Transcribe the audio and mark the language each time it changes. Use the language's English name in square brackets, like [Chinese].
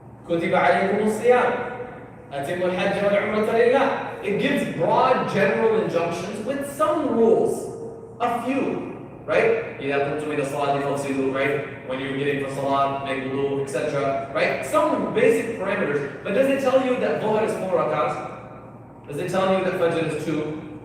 [Arabic] كتب عليكم الصيام أتموا الحج والعمرة لله. [English] It gives broad general injunctions with some rules, a few, right? [Arabic] إذا كنتم إلى الصلاة فاغسلوا, right? [English] When you're getting for salah, make wudu, etc. Right? Some basic parameters. But does it tell you that Dhuhr is 4 rakats? Does it tell you that Fajr is 2?